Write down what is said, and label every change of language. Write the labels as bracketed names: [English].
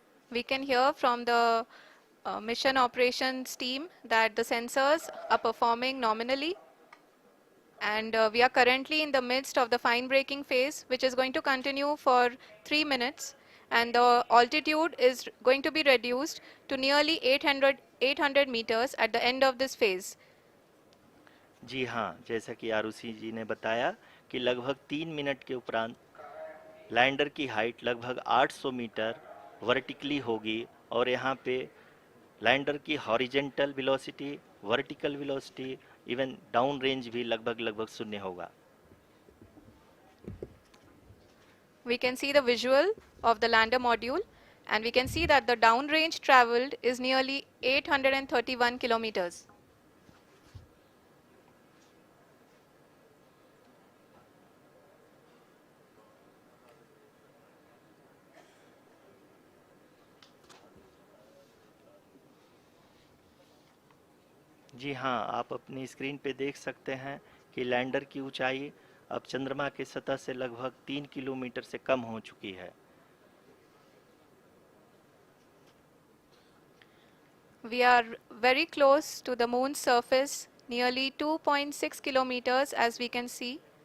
[English] We can hear from the mission operations team that the sensors are performing nominally, and we are currently in the midst of the fine braking phase, which is going to continue for 3 minutes, and the altitude is going to be reduced to nearly 800 meters at the end of this phase. [Hindi] जी हाँ, जैसा कि आरुषि जी ने बताया कि लगभग 3 minute के उपरांत lander की हाइट लगभग 800 मीटर वर्टिकली होगी और यहाँ पे लैंडर की horizontal velocity, vertical velocity, even down range भी लगभग शून्य होगा। [English] We can see the visual of the lander module, and we can see that the downrange traveled is nearly 831 kilometers. [Hindi] जी हाँ, आप अपनी स्क्रीन पे देख सकते हैं कि लैंडर की ऊंचाई अब चंद्रमा के सतह से लगभग 3 किलोमीटर से कम हो चुकी है। [English] We are very close to the moon's surface, nearly 2.6 kilometers as we can see.